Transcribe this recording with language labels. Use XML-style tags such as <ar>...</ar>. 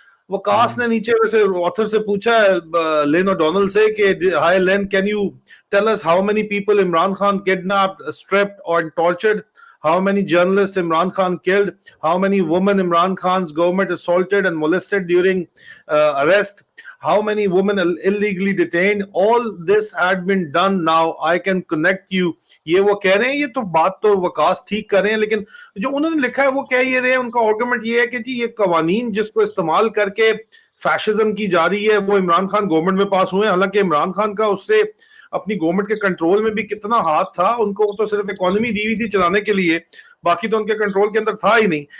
<ur>وکاس نے نیچے ویسے آتھر سے پوچھا ہے لین اوڈونل سے کہ</ur> <en>Hi Lynne, can you tell us how many people Imran Khan kidnapped, stripped اور tortured? How many journalists Imran Khan killed? How many women Imran Khan's government assaulted and molested during arrest? How many women illegally detained? All this had been done. Now I can connect you.</en> <ur>یہ وہ کہہ رہے ہیں، یہ تو بات تو وکاس ٹھیک کر رہے ہیں، لیکن جو انہوں نے لکھا ہے وہ کہہ یہ رہے ہیں، ان کا آرگومنٹ یہ ہے کہ جی یہ قوانین جس کو استعمال کر کے فیشزم کی جا رہی ہے وہ عمران خان گورنمنٹ میں پاس ہوئے ہیں. حالانکہ عمران خان کا اس سے اپنی گورنمنٹ کے کنٹرول میں بھی کتنا ہاتھ تھا، ان کو تو صرف اکانومی دی ہوئی تھی چلانے کے لیے، باقی تو ان کے کنٹرول کے اندر تھا ہی نہیں.</ur>